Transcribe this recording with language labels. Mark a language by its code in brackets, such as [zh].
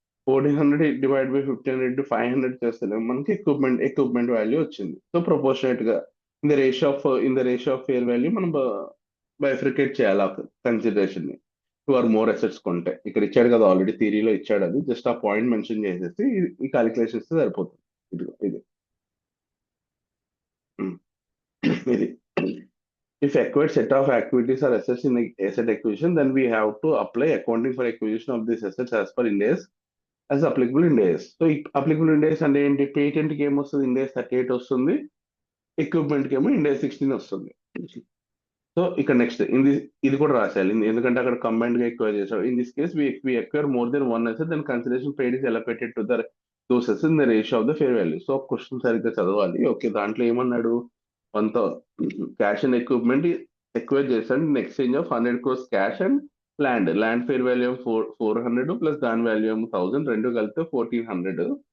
[te] 1400 divide by 1500 into 500 చేస్తేనేమో మనకి equipment value వచ్చింది. సో ప్రపోర్షనేట్ గా in the ratio of fair value మనం బైఫ్రికేట్ చేయాలి ఆ కన్సిడరేషన్ ని. 2 or more అసెట్స్ కొంటే ఇక్కడ ఇచ్చాడు కదా, ఆల్రెడీ థియరీలో ఇచ్చాడు, అది జస్ట్ ఆ పాయింట్ మెన్షన్ చేసేసి ఈ క్యాలిక్యులేషన్స్ సరిపోతుంది. ఇది ఉమ్. ఇది [en] if acquired set of activities or assets in asset acquisition, then we have to apply accounting for acquisition of these assets as per Ind AS as applicable Ind AS. So applicable Ind AS [te] అంటే ఏంటి? Patent కి ఏమొస్తుంది? Ind AS 38 వస్తుంది, equipment కి ఏమో Ind AS 16 వస్తుంది. So ఇక్కడ next ఇది కూడా రాసేయాలి, ఎందుకంటే అక్కడ కంబైన్డ్ గా ఎక్వైర్ చేసాడు. [en] In this case we acquire more than one asset, then consideration paid is allocated to the those assets in the ratio of the fair value. [te] So question సరిగ్గా చదవాలి. Okay, దాంట్లో ఏమన్నాడు? కొంత క్యాష్ అండ్ ఎక్విప్మెంట్ ఎక్వైర్ చేశాడు [en] in exchange of 100 crores [te] cash and land fair value 400 plus దాని value 1000, రెండు కలిపితే 1400.